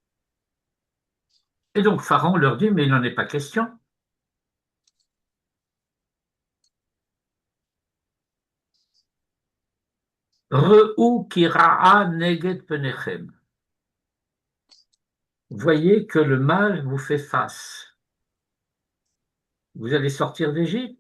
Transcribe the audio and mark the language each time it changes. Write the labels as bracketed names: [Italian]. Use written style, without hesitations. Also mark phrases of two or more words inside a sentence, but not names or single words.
[French] Et donc Pharaon leur dit, mais il n'en est pas question. [Hebrew] ראו כי רעה נגד פניכם. [French] Voyez que le mal vous fait face. Vous allez sortir d'Égypte.